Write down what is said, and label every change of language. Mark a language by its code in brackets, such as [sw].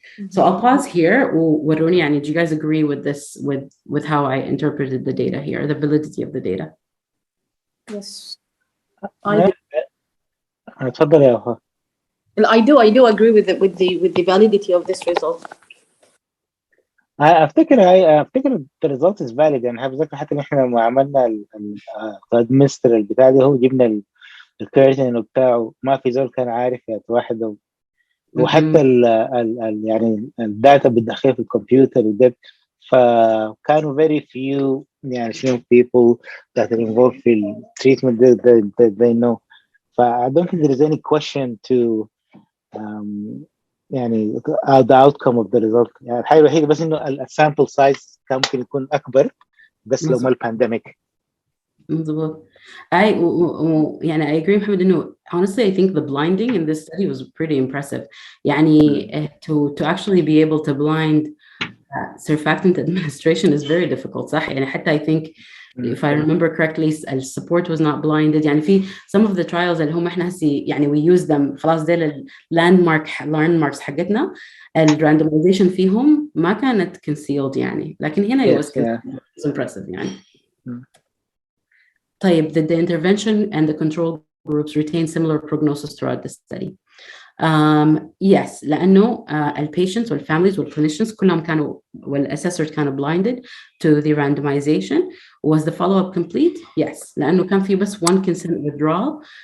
[en] So I'll pause here. [ar] ووروني يعني, [en] do you guys agree with this, with how I interpreted the data here, the validity of the data? Yes, I do. [ar] اتفضل يا وفاء. [en] I do agree with the validity of this result. [ar] افتكر [en] the result is valid. [ar] يعني بذكر حتى ان احنا لما عملنا الادمنستر البتاع ده، هو جبنا الكيرتين بتاعه، ما في زول كان عارف يتواحد، وحتى يعني الداتا بتدخلها في الكمبيوتر وده، فكانوا [en] very few [ar] يعني [en] people that are involved [ar] في التريتمنت [en] they know. I don't think there is any question to [ar] يعني [en] the outcome of the result. [ar] يعني الحاجة الوحيدة بس إنه السامبل سايز كان ممكن يكون أكبر بس لو ما البانديميك. مظبوط. يعني [en] I agree محمد [ar] إنه [en] honestly I think the blinding in this study was pretty impressive. [ar] يعني [en] to actually be able to blind surfactant administration is very difficult. [ar] صح؟ يعني حتى [en] I think if I remember correctly support was not blinded. [ar] يعني في [en] some of the trials [ar] اللي هم احنا هسي يعني [en] we use them [ar] خلاص ده landmarks حقتنا، الrandomization فيهم ما كانت concealed يعني، لكن هنا [en] it was impressive [ar] يعني. طيب, [en] did the intervention and the control groups retain similar prognosis throughout the study? Yes, [ar] لأنه [en] patients والfamilies والclinicians [ar] كلهم كانوا [en] والassessors كانوا blinded to the randomization. Was the follow-up complete? Yes, [ar] لأنه كان في بس [en] one consent withdrawal.